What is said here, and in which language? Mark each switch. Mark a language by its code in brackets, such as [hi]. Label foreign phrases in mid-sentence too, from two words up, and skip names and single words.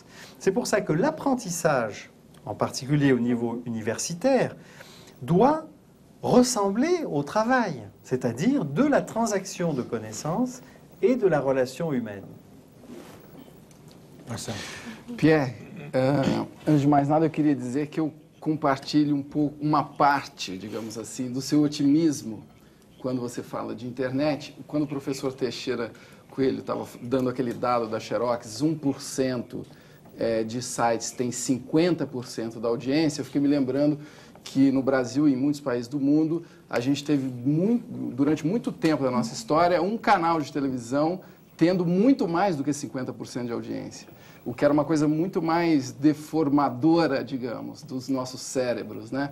[fr] C'est pour ça que l'apprentissage, en particulier au niveau universitaire, doit ressembler au travail, c'est-à-dire de la transaction de connaissances et de la relation humaine. [pt] Pierre, antes de mais nada, eu queria dizer que eu compartilho pouco, uma parte, digamos assim, do seu otimismo quando você fala de internet. Quando o professor Teixeira Coelho estava dando aquele dado da Xerox, 1% de sites tem 50% da audiência, eu fiquei me lembrando que no Brasil e em muitos países do mundo, a gente teve, durante muito tempo da nossa história, um canal de televisão tendo muito mais do que 50% de audiência, o que era uma coisa muito mais deformadora, digamos, dos nossos cérebros, né?